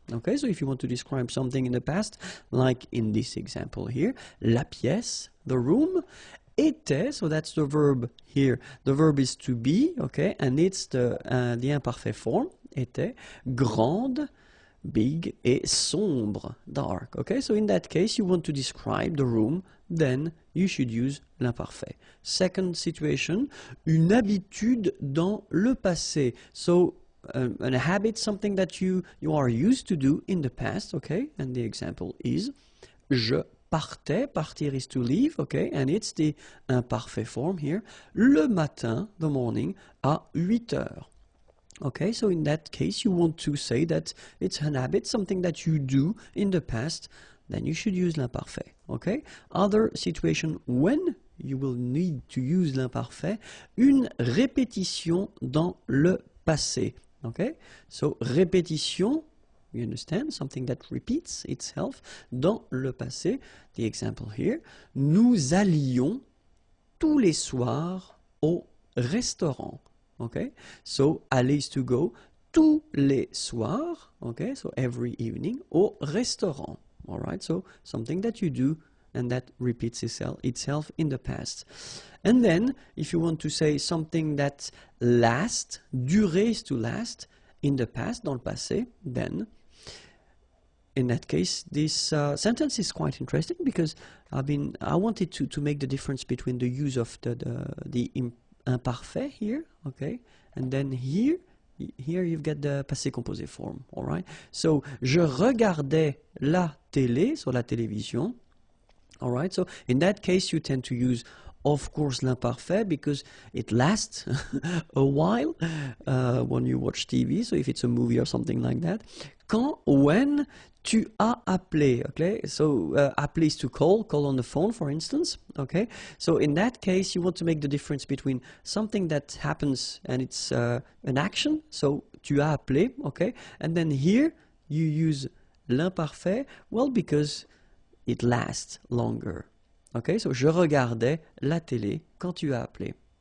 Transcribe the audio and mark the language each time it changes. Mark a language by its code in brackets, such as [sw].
[en] Okay, so if you want to describe something in the past, like in this example here, [fr] la pièce, [en] the room, [fr] était, [en] so that's the verb here. The verb is to be, okay, and it's the imparfait form, [fr] était, grande, [en] big, [fr] et sombre, [en] dark. Okay, so in that case, you want to describe the room, then you should use l'imparfait. [fr] Second situation, une habitude dans le passé. [en] So a habit, something that you are used to do in the past, okay, and the example is [fr] je partais, [en] partir is to leave, okay, and it's the imparfait form here, [fr] le matin, [en] the morning, [fr] à 8 heures. [en] Okay, so in that case, you want to say that it's an habit, something that you do in the past, then you should use l'imparfait, okay? Other situation, when you will need to use l'imparfait, [fr] une répétition dans le passé, [en] okay? So, répétition, you understand, something that repeats itself, [fr] dans le passé, [en] the example here, [fr] nous allions tous les soirs au restaurant. [en] Okay, so aller is to go, [fr] tous les soirs, [en] okay, so every evening, [fr] au restaurant, [en] all right, so something that you do and that repeats itself in the past. And then, if you want to say something that lasts, durer is to last, in the past, [fr] dans le passé, [en] then, in that case, this sentence is quite interesting because I wanted to make the difference between the use of the imparfait here, okay, and then here you've got the passé composé form, all right. [fr] So, je regardais la télé, [en] so [fr] la télévision, [en] all right. So, in that case, you tend to use, of course, l'imparfait because it lasts a while when you watch TV, so if it's a movie or something like that. When [fr] tu as appelé, [en] okay, so appeler is to call on the phone, for instance, okay, so in that case you want to make the difference between something that happens and it's an action, so tu as appelé, okay, and then here you use l'imparfait, well, because it lasts longer, okay, so [fr] je regardais la télé quand tu as appelé.